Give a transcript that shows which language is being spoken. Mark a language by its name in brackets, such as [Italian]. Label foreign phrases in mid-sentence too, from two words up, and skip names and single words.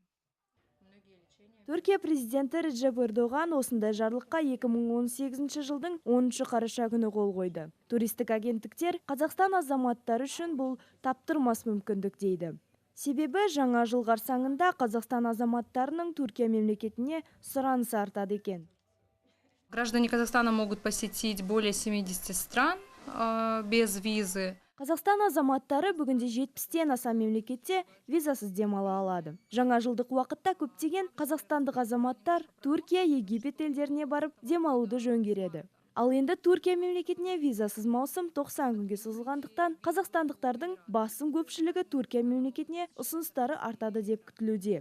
[Kazakh] Түркия президенті Реджеп Эрдоған осындай жарлыққа 2018 жылдың 10 қараша күні қол қойды. Туристік агенттіктер Қазақстан азаматтары үшін бұл таптырмас мүмкіндік дейді. Себебі жаңа жыл қарсаңында Қазақстан азаматтарының Түркия мемлекетіне сұранысы артады екен. [Russian] Граждане Казахстана могут посетить более 70 стран без визы. [Kazakh] Қазақстан азаматтары бүгінде 70-тен аса мемлекетте визасыз демала алады. Жаңа жылдық уақытта көптеген қазақстандық азаматтар Түркия, Египет елдеріне барып демалуды жөн көреді. Ал енді Түркия мемлекетіне визасыз маусым 90 күнге созылғандықтан қазақстандықтардың басым көпшілігі Түркия мемлекетіне ұсыныстары артады деп күтілуде.